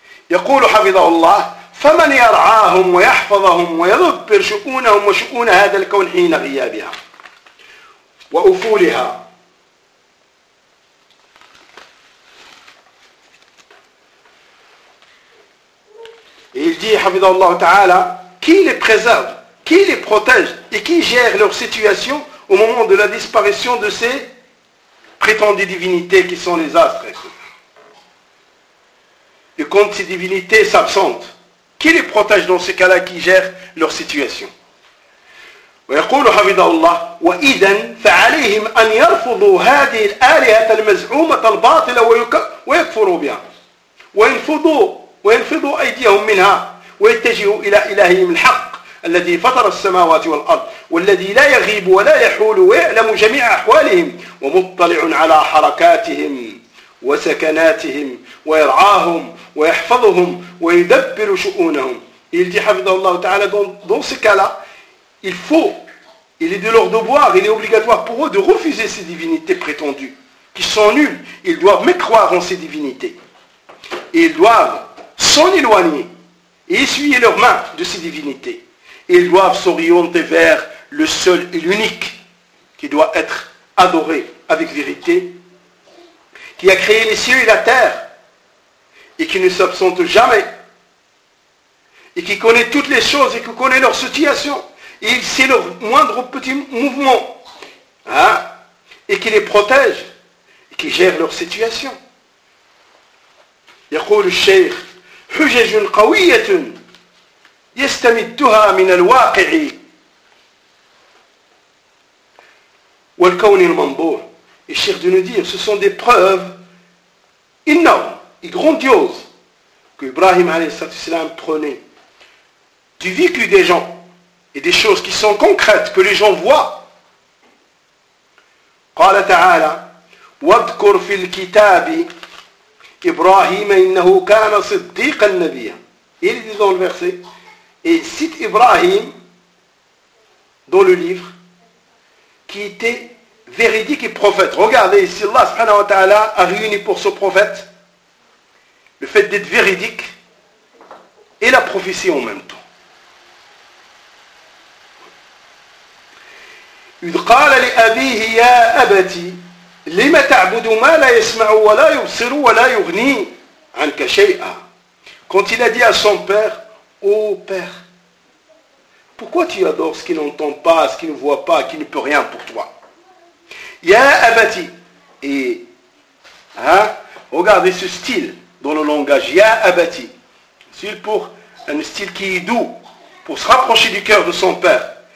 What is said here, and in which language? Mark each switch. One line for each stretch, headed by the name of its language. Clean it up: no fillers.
Arabic: يقول حفظه الله فمن يرعاهم ويحفظهم ويدبر شؤونهم وشؤون هذا الكون حين غيابها وأفولها يجي حفظه الله تعالى
French: qui les préserve, qui les protège et qui gère leur situation au moment de la disparition de ces prétendues divinités qui sont les astres. Et quand ces divinités s'absentent, qui les protège dans ce cas-là, qui gère leur situation ?
Arabic: ويقول حفظ الله وإذا فعليهم أن يرفضوا هذه الآلهة المزعومة الباطلة ويكفروا بها وينفضوا أيديهم منها ويتجهوا إلى إلههم الحق الذي فطر السماوات والأرض والذي لا يغيب ولا يحول ويعلم جميع أحوالهم ومطلع على حركاتهم وسكناتهم ويرعاهم ويحفظهم ويدبر شؤونهم يلجي حفظ الله تعالى
French: dans ce cas-là. Il faut, il est de leur devoir, il est obligatoire pour eux de refuser ces divinités prétendues, qui sont nulles. Ils doivent mécroire en ces divinités. Et ils doivent s'en éloigner et essuyer leurs mains de ces divinités. Et ils doivent s'orienter vers le seul et l'unique qui doit être adoré avec vérité, qui a créé les cieux et la terre, et qui ne s'absente jamais, et qui connaît toutes les choses et qui connaît leur situation. Et il sait leur moindre petit mouvement, hein, et qui les protège, et qui gère leur situation.
Arabic: يقول الشيخ حجج قوية يستمدها من الواقع والكون المنظور.
French: Et الشيخ de nous dire, ce sont des preuves énormes et grandioses que Ibrahim a.s. prenait du vécu des gens. Et des choses qui sont concrètes, que les gens voient.
Arabic: قال تعالى وَذْكُرْ فِي الْكِتَابِ إِبْرَاهِيمَ إِنَّهُ كَانَ صِدِّيقَ النَّبِيَ.
French: Il dit dans le verset, et cite Ibrahim dans le livre, qui était véridique et prophète. Regardez, si Allah subhanahu wa ta'ala a réuni pour ce prophète, le fait d'être véridique et la prophétie en même temps.
Arabic: إذ قال لأبيه يا أبتي لم تعبد ما لا يسمع ولا يبصر ولا يغني عنك شيئا.
French: Quand il a dit à son père, ô père, pourquoi tu adores ce qui n'entend pas, ce qui ne voit pas, qui ne peut rien pour toi?
Arabic: يا أبتي,
French: et hein, regardez ce style dans le langage,
Arabic: يا أبتي,
French: style pour un style qui est doux, pour se rapprocher du cœur de son père.